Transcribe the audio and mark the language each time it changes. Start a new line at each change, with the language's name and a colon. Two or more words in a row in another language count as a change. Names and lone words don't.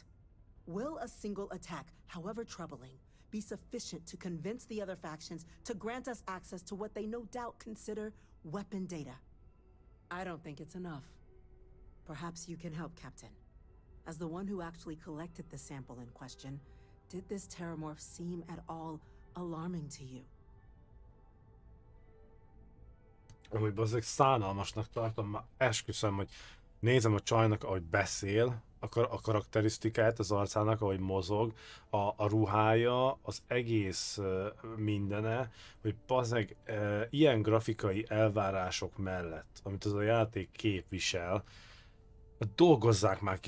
English: Will a single attack, however troubling, be sufficient to convince the other factions to grant us access to what they no doubt consider weapon data? I don't think it's enough. Perhaps you can help, Captain. As the one who actually collected the sample in question, did this Terramorph seem at all alarming to you?
Hungarian: Amúgy bazzeg szánalmasnak tartom, már esküszöm, hogy nézem a csajnak, ahogy beszél, a karakterisztikát, az arcának, ahogy mozog, a ruhája, az egész mindene, hogy bazzeg ilyen grafikai elvárások mellett, amit az a játék képvisel, dolgozzák már ki